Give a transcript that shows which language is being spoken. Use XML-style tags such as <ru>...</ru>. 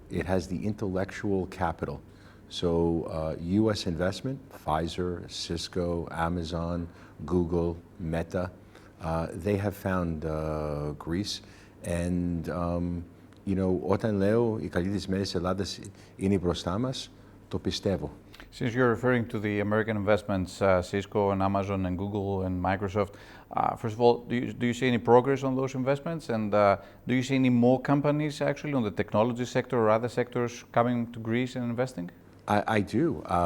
<en>It has the intellectual capital. So U.S. investment, Pfizer, Cisco, Amazon, Google, Meta, they have found Greece. And, you know,</en> <el>όταν λέω οι καλύτερες μέρες της Ελλάδας είναι μπροστά μας, το πιστεύω.</el> <en>Since you're referring to the American investments, Cisco and Amazon and Google and Microsoft, first of all, do you see any progress on those investments? And do you see any more companies actually on the technology sector or other sectors coming to Greece and investing? I do.</en>